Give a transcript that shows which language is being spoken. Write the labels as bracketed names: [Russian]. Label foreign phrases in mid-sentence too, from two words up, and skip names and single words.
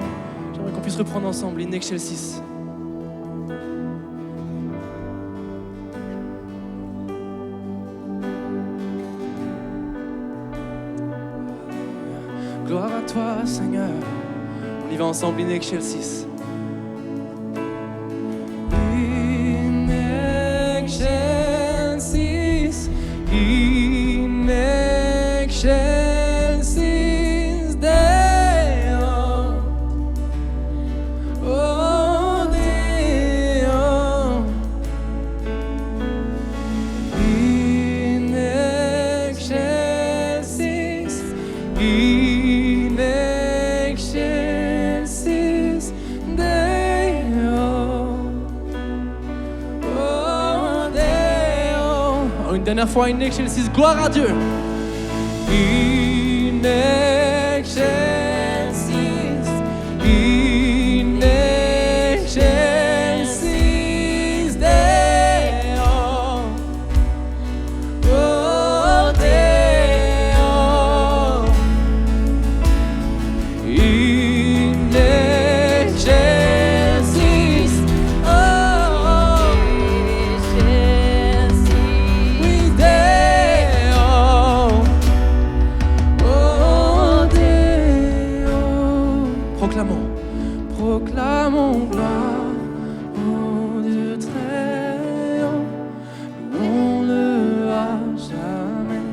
[French] J'aimerais qu'on puisse reprendre ensemble [Latin] In Excelsis. [French] Gloire à toi, Seigneur. On y va ensemble, [Latin] In Excelsis. In excelsis Deo, oh Deo, in excelsis Deo, oh Deo. [French] Une dernière fois, [Latin] In excelsis, [French] gloire à Dieu. [Latin] In excelsis Deo, oh Deo, in excelsis, [French] oh oui Deo. Proclamons gloire au Dieu très haut, louons-le à jamais.